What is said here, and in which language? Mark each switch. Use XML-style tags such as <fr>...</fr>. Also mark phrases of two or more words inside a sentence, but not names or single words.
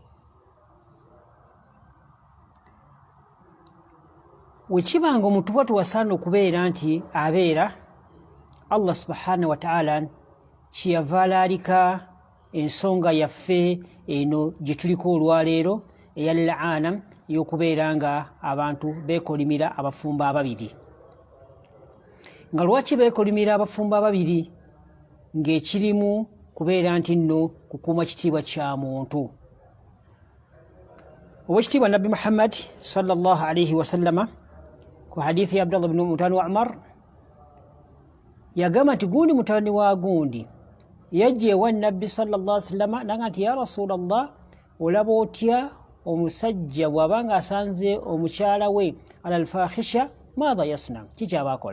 <lg>Wekibanga omuntu bw'atyo wasaana okubeera nti abeera,</lg> <ar>Allah subhanahu wa ta'ala</ar> <lg>kyeyava alaalika ensonga yaffe eno gye tuliko olwaleero eya laana y'okubeera nga abantu beekolimira abafumbo ababiri. Nga lwaki beekolimira abafumbo ababiri? Ng'ekirimu kubeera nti nno kukuuma kitiibwa kya muntu. Owekitiibwa Nabbi Muhammad</lg> <ar>sallallahu alayhi wasallama</ar> <lg>ku hadithi ya Abdullah</lg> <ar>ibn mutabani wa Umar</ar> <lg>yagamba nti gundi mutabani wa gundi yajja ewa Nabbi</lg> <ar>sallallahu alayhi wasallama</ar> <lg>naga nti</lg> <ar>ya Rasulallah,</ar> <lg>olaba otya omusajja bw'abanga asanze omukyala we</lg> <ar>ala alfahisha maadha yasna,</ar> <lg>kikyaba akola?</lg>